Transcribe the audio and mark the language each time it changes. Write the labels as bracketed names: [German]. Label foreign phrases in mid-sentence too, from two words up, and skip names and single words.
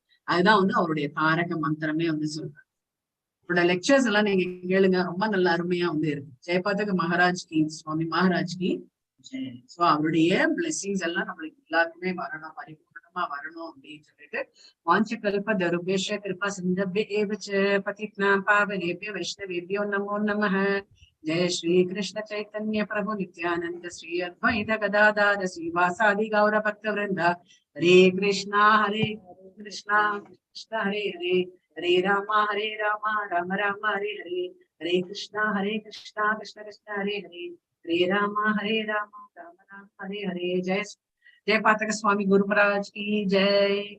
[Tamil] அதுதான் வந்து அவருடைய தாரக மந்திரமே வந்து சொல்றாரு. அவரோட லெக்சர்ஸ் எல்லாம் நீங்க கேளுங்க, ரொம்ப நல்ல அருமையா வந்து இருக்கு. [Hindi] जयपताका महाराज की स्वामी महाराज की. [Tamil] ஸோ அவருடைய பிளெஸிங்ஸ் எல்லாம் நம்மளுக்கு எல்லாருக்குமே வரணும், பரிபூர்ணமா ஆத்மா வரணும் அப்படின்னு சொல்லிட்டு [Sanskrit] वाञ्छाकल्प तरुभ्यश्च कृपा सिन्धुभ्य एवच पतितानां पावनेभ्यो वैष्णवेभ्यो नमो नमः. जय श्री कृष्ण चैतन्य प्रभु नित्यानंद श्री अद्वैत गदाधर श्रीवासादि गौर भक्त वृंद. हरे कृष्णा कृष्णा हरे हरे हरे राम राम राम हरे हरे. हरे कृष्णा कृष्ण कृष्ण हरे हरे हरे राम राम राम हरे हरे. [Hindi] जय जयपातक स्वामी गुरु महाराज की जय.